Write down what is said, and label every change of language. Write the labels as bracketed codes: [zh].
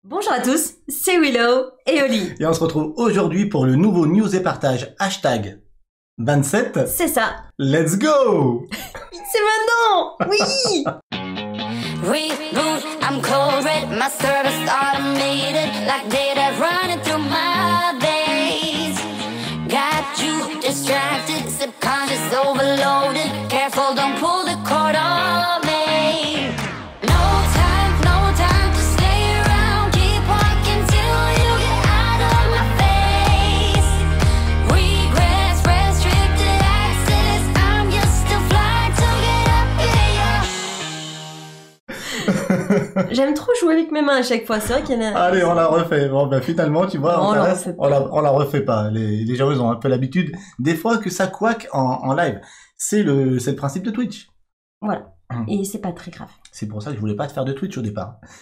[fr] Bonjour à tous, c'est Willow et Oli. Et on se retrouve aujourd'hui pour le nouveau news et partage hashtag 27. C'est ça. [en] Let's go. [fr] C'est maintenant. Oui. [en] Reboot, I'm cold red, my service automated, like data running through my veins. Got you distracted, subconscious overloaded. Careful, don't pull the cord on me. No time to stay around. Keep walking till you get out of my face. Regrets, restricted access. I'm just a fly to get up in your. [fr] J'aime trop jouer avec mes mains à chaque fois, c'est vrai qu'il y en a... Allez, on la refait. Bon, ben finalement, tu vois, Non, on la refait pas. Les gens, ils ont un peu l'habitude, des fois, que ça couac en live. C'est le principe de Twitch. Voilà. Et c'est pas très grave. C'est pour ça que je voulais pas te faire de Twitch au départ.